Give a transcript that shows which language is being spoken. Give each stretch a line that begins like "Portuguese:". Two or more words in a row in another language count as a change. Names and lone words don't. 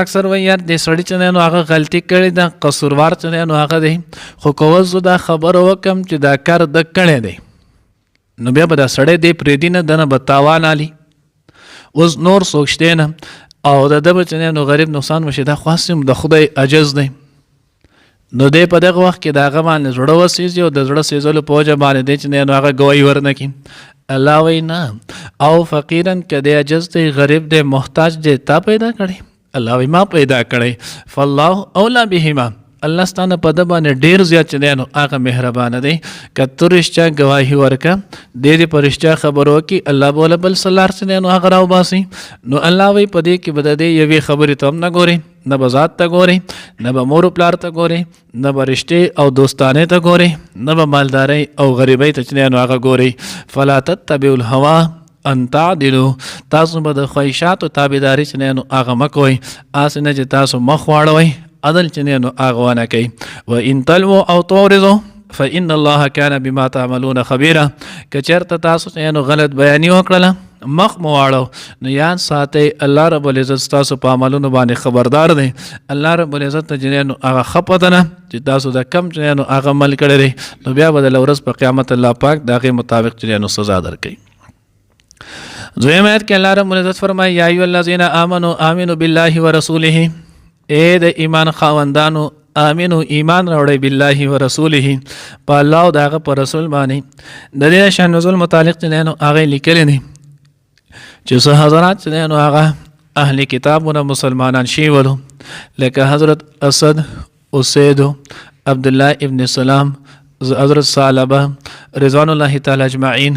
Pashto: اکثر وایي یار دې سړي چې نو هغه غلطي کړې ده قصوروار چې نو هغه دی خو که اوس زه دا خبره وکړم چې دا کار ده کړی دی نو بیا به دا سړی دی پرېږدي نه دنه به تاوان علي اوس نور څوک شته نه او د ده به چې نو غریب نقصان وشي دا خو هسې د خدای عجز دی نو دی په دغه وخت کې د هغه باندې زړه وسېځي او د زړه سېځلو په وجه باندې دی چې نو هغه ګواهي ورنه کړي. الله وایي نه او فقیرن که دی عجز دی غریب دی محتاج دی تا پیدا کړی الله وایي ما پیدا کړی
Arabic: فالله اولا بهما
Pashto: الله ستانه په ده باندې ډېر زیات چې دی نو هغه مهربانه دی که ته رښتیا ګواهي ورکړه دې دې په رښتیا خبرو وکړي الله به بل څه لار چې دی نو هغه راوباسي. نو الله وایي په دې کې به د دې یوې خبرې ته هم نه ګوري نه به ذات ته ګوري نه به مور پلار ته ګوري نه به رشتې او دوستانې ته ګوري نه به مالدارۍ او غریبۍ ته چې دی نو هغه ګوري.
Arabic: فلا تتبعوا الهوى ان تعدلوا
Pashto: تاسو به د خواهشاتو تابعداري چې دی نو هغه مه کوئ هسې نه چې تاسو مخ واړوئ عدل چې نو هغه ونه کوي.
Arabic: وان تلووا او تعرضوا فان الله كان بما تعملون خبيرا
Pashto: که چېرته تاسو چې نو غلط بیاني وکړله مخ مو واړو نو یاد ساتئ الله رب العزت ستاسو په عملونو باندې خبردار دی. الله رب العزت ته چې نو هغه ښه پته نه چې تاسو د کم چې نو هغه عمل کړی دی نو بیا به د ورځ په قیامت الله پاک د هغې مطابق چې نو سزا درکوي. دویم آیت کې الله رب العزت فرمایي
Arabic: یا ایها الذین آمنوا آمنوا بالله ورسوله
Pashto: اے د ایمان خاوندانو آمینو ایمان راوړی
Arabic: بالله و رسوله
Pashto: په الله او د هغه په رسول باندې. د دې شان نزول متعلق چې دی نو هغه لیکلی دی چې څه حضرات چې دی نو هغه اهل کتابونه مسلمانان شوي لکه حضرت اسد، اسید، عبدالله ابن سلام، حضرت ثعلبه
Arabic: رضوان الله تعالی اجمعین.